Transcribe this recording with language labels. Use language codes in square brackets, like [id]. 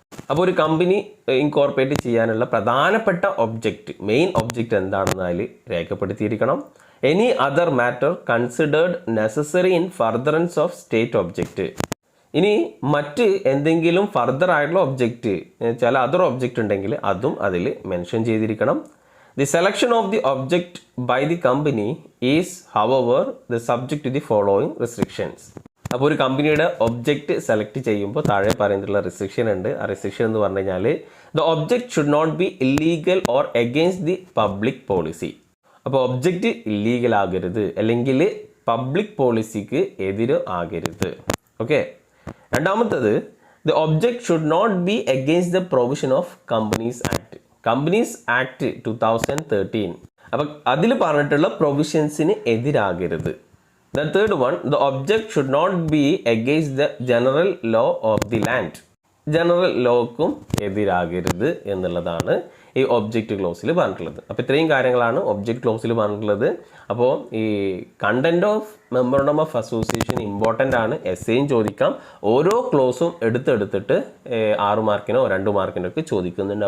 [ml] അപ്പോൾ ഒരു company incorporate ചെയ്യാനുള്ള പ്രധാനപ്പെട്ട ഒബ്ജക്റ്റ്, മെയിൻ ഒബ്ജക്റ്റ് എന്താണെന്ന് അതിൽ രേഖപ്പെടുത്തിയിരിക്കണം. [en] Any other matter considered necessary in furtherance of state object. [ml] ഇനി മറ്റ് എന്തെങ്കിലും ഫർദർ ആയിട്ടുള്ള ഒബ്ജക്റ്റ്, ചില അതർ ഒബ്ജക്റ്റ് ഉണ്ടെങ്കിൽ അതും അതിൽ മെൻഷൻ ചെയ്തിരിക്കണം. [en] The selection of the object by the company is, however, the subject to the following restrictions. [ml] അപ്പോൾ ഒരു കമ്പനിയുടെ ഒബ്ജക്റ്റ് സെലക്ട് ചെയ്യുമ്പോൾ താഴെ പറയുന്നുള്ള റിസ്ട്രിക്ഷൻ ഉണ്ട്. ആ റിസ്ട്രിക്ഷൻ എന്ന് പറഞ്ഞു കഴിഞ്ഞാൽ [en] The object should not be illegal or against the public policy. [ml] അപ്പോൾ ഒബ്ജക്റ്റ് ഇല്ലീഗൽ ആകരുത് അല്ലെങ്കിൽ പബ്ലിക് പോളിസിക്ക് എതിര് ആകരുത്. ഓക്കെ. രണ്ടാമത്തത് [en] The object should not be against the provision of companies act. [ml] Companies act 2013 അപ്പം അതിൽ പറഞ്ഞിട്ടുള്ള പ്രൊവിഷൻസിന് എതിരാകരുത്. [en] The third one, the object should not be against the general law of the land. [ml] General ലോക്കും എതിരാകരുത് എന്നുള്ളതാണ് ഈ object ക്ലോസിൽ പറഞ്ഞിട്ടുള്ളത്. അപ്പോൾ ഇത്രയും കാര്യങ്ങളാണ് ഒബ്ജക്റ്റ് ക്ലോസിൽ പറഞ്ഞിട്ടുള്ളത്. അപ്പോൾ ഈ content of memorandum of association important ആണ്. എസ്സേയും ചോദിക്കാം. ഓരോ ക്ലോസും എടുത്തിട്ട് 6 മാർക്കിനോ 2 മാർക്കിനോ ഒക്കെ ചോദിക്കുന്നുണ്ട്.